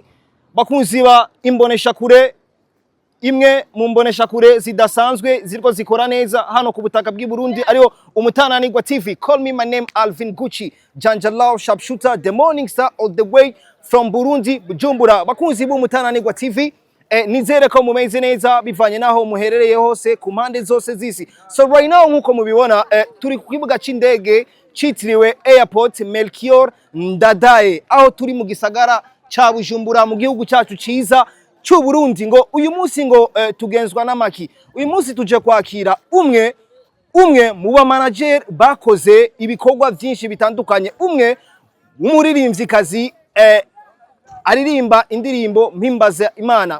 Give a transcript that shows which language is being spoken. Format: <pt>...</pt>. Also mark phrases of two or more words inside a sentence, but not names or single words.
<rn>Bakunzi ba imbonesha kure imwe mu mbonesha kure zidasanzwe ziriko zikora neza hano ku butaka bw'i Burundi ariyo Umutananirwa TV.</rn> <en>Call me my name Alvin Gucci Janjalao Sharpshooter, the morning star all the way from Burundi Bujumbura.</en> <rn>Bakunzi b'Umutananirwa TV, nizere ko mumeze neza bivanye naho muherereye hose ku mpande zose zisi.</rn> <en>So right now</en> <rn>nkuko mubibona turi ku kibuga c'indege citiriwe Airport Melchior Ndadaye aho turi mu gisagara cha Bujumbura mu gihugu cyacu ciza cy'u Burundi. Ngo uyu munsi ngo tugenzwa n'amaki. Uyu munsi tuje kwakira umwe mu ba manager bakoze ibikorwa byinshi bitandukanye, umwe w'umuririmvyikazi aririmba indirimbo mpimbaza Imana.</rn>